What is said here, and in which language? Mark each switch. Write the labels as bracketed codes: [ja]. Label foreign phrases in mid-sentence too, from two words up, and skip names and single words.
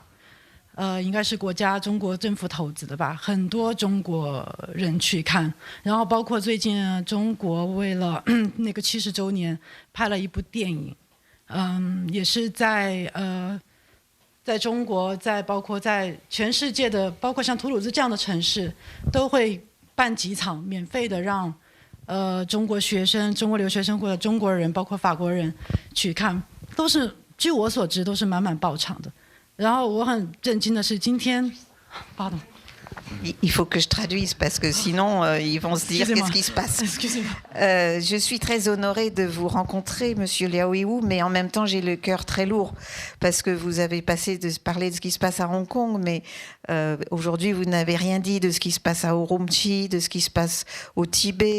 [zh] 应该是中国政府投资的吧，很多中国人去看，然后包括最近中国为了那个70周年拍了一部电影，也是在中国，包括在全世界的，包括像图鲁兹这样的城市，都会办几场免费的让中国学生、中国留学生或者中国人，包括法国人去看，都是据我所知都是满满爆场的。然后我很震惊的是，今天 ，pardon。 [fr] Il faut que je traduise parce que sinon ils vont se dire qu'est-ce qui se passe. Je suis très honorée de vous rencontrer, Monsieur Liao Yiwu, mais en même temps j'ai le cœur très lourd parce que vous avez parlé de ce qui se passe à Hong Kong, mais aujourd'hui vous n'avez rien dit de ce qui se passe à Urumqi, de ce qui se passe au Tibet.